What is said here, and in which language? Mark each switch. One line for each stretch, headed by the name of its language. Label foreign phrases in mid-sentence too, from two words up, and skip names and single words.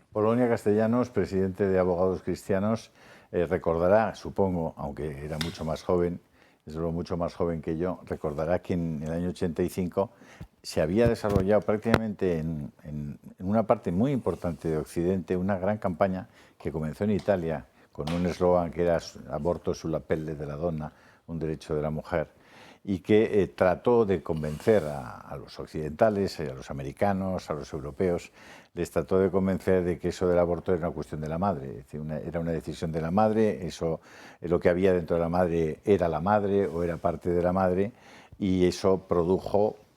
Spanish: Polonia Castellanos, presidente de Abogados Cristianos, recordará, supongo, aunque era mucho más joven, desde luego mucho más joven que yo, recordará que en el año 85 se había desarrollado prácticamente en una parte muy importante de Occidente una gran campaña que comenzó en Italia con un eslogan que era
Italian: aborto sulla pelle della donna,
Spanish: un derecho de la mujer, y que trató de convencer a los occidentales, a los americanos, a los europeos, les trató de convencer de que eso del aborto era una cuestión de la madre, es decir, era una decisión de la madre, eso, lo que había dentro de la madre era la madre o era parte de la madre, y eso produjo